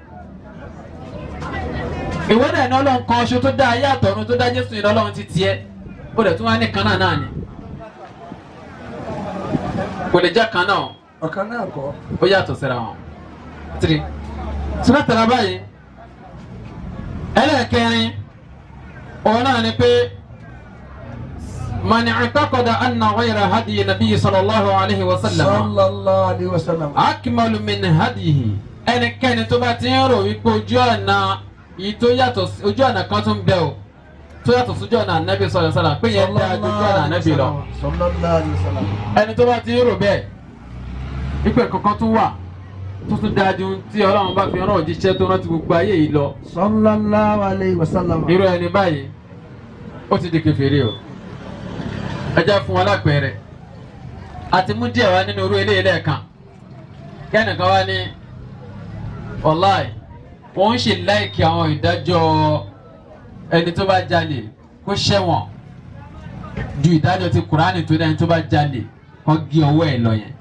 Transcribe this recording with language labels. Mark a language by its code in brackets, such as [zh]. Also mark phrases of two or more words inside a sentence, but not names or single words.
[yo] ìwé dẹ̀ ní Ọlọ́run kan ṣo tó dá ayé àtọ̀run tó dá Jésù yìí lọ́lọ́run ti tiẹ̀ ó dẹ̀ tún wá ní kan náà ni kò lè jẹ́ kan náà ọ̀kan náà kọ́ ó yàtọ̀ síra wọn. sọ́dọ̀tàrà báyìí ẹlẹ́ẹ̀kẹrin òun náà ni pé [ar] من اعتقد أن غير هدي النبي صلى الله عليه وسلم صلى الله عليه وسلم أكمل من هديه [yo] ẹnikẹ́ni tó bá ti ń rò wípé ojú ọ̀nà yìí tó yàtọ̀ ojú ọ̀nà kan tó ń bẹ o tó yàtọ̀ sójú ọ̀nà ànábì [ar] صلى الله عليه وسلم [yo] pé yẹn dáa ju ojú ọ̀nà ànábì lọ. [ar] صلى الله عليه وسلم [yo] ẹni tó bá ti ń rò bẹ́ẹ̀ wípé kankan tó wà tó tún dáa ju tí Ọlọ́run bá fi rán òjíṣẹ́ tó rántí gbogbo ayé yìí lọ. [ar] صلى الله عليه وسلم [yo] irú ẹni báyìí ó ti di kèfèrí o. ẹ jẹ́ fún wọn lápẹẹrẹ àti mú díẹ̀ wá nínú orú eléyìí lẹ́ẹ̀kan kẹ́nìkan wá ní wàláì wọ́n ń ṣe láìkí àwọn ìdájọ́ ẹni tó bá jalè kó ṣẹ̀wọ̀n ju ìdájọ́ ti Kùránì tó dẹ́ni tó bá jalè kó gé ọwọ́ ẹ̀ lọ yẹn.